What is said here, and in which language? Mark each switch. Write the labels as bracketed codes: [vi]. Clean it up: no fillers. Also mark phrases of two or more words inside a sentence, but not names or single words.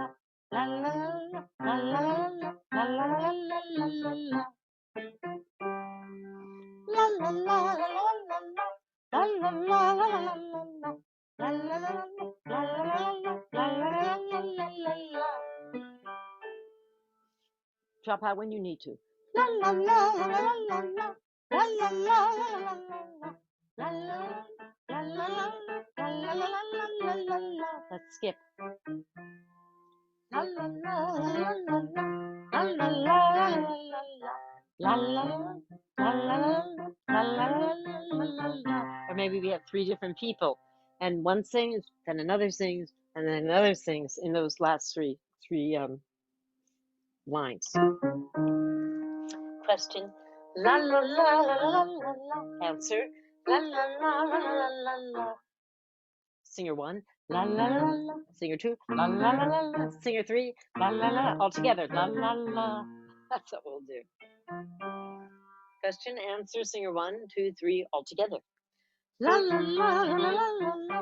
[en] La la la la la la la la la la la la. La la la la la la la. La la la la la la la. La la la la la la la la la. Drop out when you need to. La la la la la la la. La la la la la la la. La la la la la la la la la. Let's skip. La la la la la la. La la la la la la. La la la la la la la. Or maybe we have three different people, and one sings, then another sings, and then another sings in those last three lines. Question. La la la la la la la. Answer. La la la la la la la. Singer one. La la la la. Singer two. La la la la la. Singer three. La la la. All together. La la la. That's what we'll do. Question, answer. Singer one, two, three. All together. La la la la la la la.